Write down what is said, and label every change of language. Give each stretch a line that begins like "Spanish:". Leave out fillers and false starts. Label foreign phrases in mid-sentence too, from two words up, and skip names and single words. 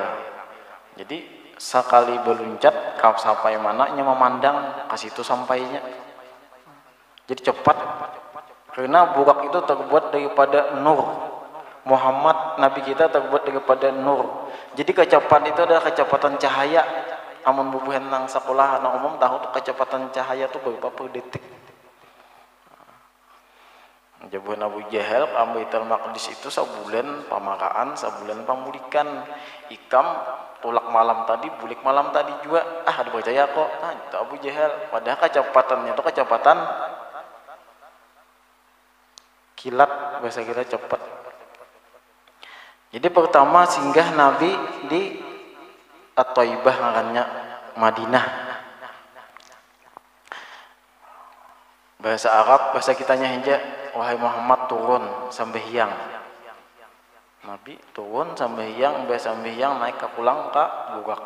Indonesian: Jadi sekali berluncat kau sampai mananya memandang ke situ sampainya. Jadi cepat karena burak itu terbuat daripada nur. Muhammad Nabi kita terbuat daripada nur. Jadi kecepatan itu adalah kecepatan cahaya.
Banjar: Amun bubuhan nang sekolah nang umum tahu tuh kecepatan cahaya tuh berapa per detik. Jabuhan Abu Jahal ke Baitul Maqdis itu sebulan pamakaan, sebulan pamulikan. Ikam tulak malam tadi, bulik malam tadi juga.
Indonesian: Ada percaya kok. Nah, itu Abu Jahal. Padahal kecepatannya itu kecepatan kilat, bahasa kita cepat. Jadi pertama singgah Nabi di At-Thaibah ngarannya Madinah. Bahasa Arab, bahasa kitanya aja, wahai Muhammad turun sambehyang. Nabi turun sambehyang, sambehyang naik ke pulang ke burak.